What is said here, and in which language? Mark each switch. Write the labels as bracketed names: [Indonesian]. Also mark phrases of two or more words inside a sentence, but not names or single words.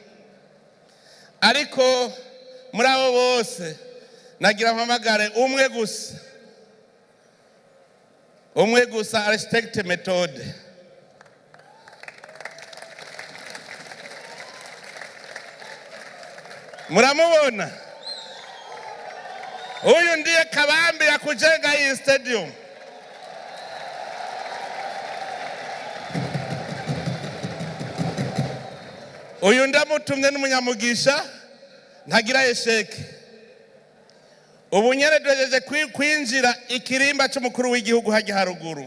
[Rundi] Ariko muri abo bose nagira mpamagare umwe gusa architect methode. Muramubona? Uyu ndiye kabambi [Swahili] ya kujenga hii stadium. [Rundi] Uyu ndamutumye n'umunyamugisha ntagira esheke. Ubu nyene duhejeje kwinjira ikirimba c'umukuru w'igihugu hajya haruguru.